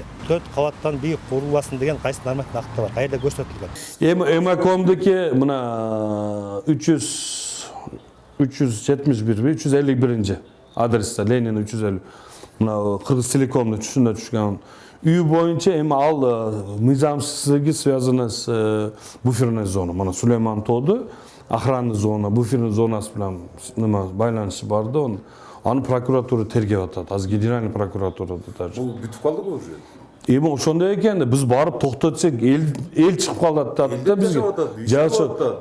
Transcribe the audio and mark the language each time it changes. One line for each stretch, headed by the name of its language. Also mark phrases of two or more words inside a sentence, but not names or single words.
Kyrgyz: 4 кабаттан бийик курулбасын деген кайсы нормативдик актта бар? Кайерде көрсөтүлгөн? Эмакомдуки мына 351 адресте, Ленин 350. Мына Кыргыз Телекомдун түшүндө түшкөн. Үй боюнча эми ал мыйзамсыздыгы
Russian: связаны с буферной зоной.
Kyrgyz: Мына Сулейман Тоду
Russian: охранный зона,
Kyrgyz: буферный зонасы менен байланышы бар да, аны прокуратура тергеп атат. Азыр генеральный прокуратурада даже. Бул бүтүп калдыбы уже? Эми ошондой экен да, биз барып токтотсок эл чыгып калат да бизге. Жашат.